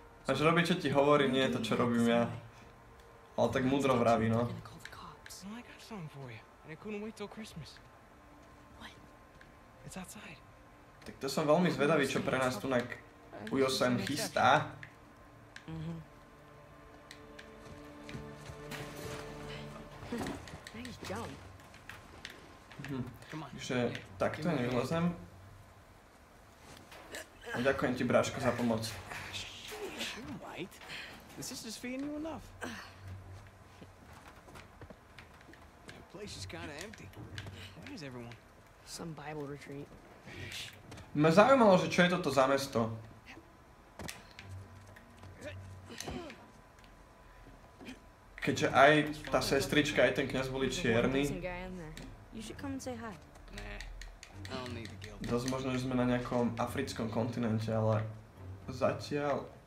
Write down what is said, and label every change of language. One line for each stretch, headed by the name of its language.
Slovak: Až robí, čo ti hovorí, nie je to, čo robím ja. Ale tak múdro vraví, no.
English: They're gonna call the cops. Well, I got something for you. And I couldn't wait till Christmas. What? It's outside.
Slovak: Tak to som veľmi zvedavý, čo pre nás tu na Ujo sem chystá.
English: Nice jump. Come on.
Slovak: Takže takto nevylezem. A ďakujem ti, bráško, za pomoc.
English: You're right. The sister's feeding you enough. The place is kind of empty. Where is everyone? Some Bible retreat.
Slovak: Mňa zaujímalo, že čo je toto za mesto. Keďže aj tá sestrička, aj ten kňaz boli čierni,
English: You should come and say hi. Nah, I don't need the guilt.
Slovak: dosť možno, že sme na nejakom africkom kontinente, ale zatiaľ...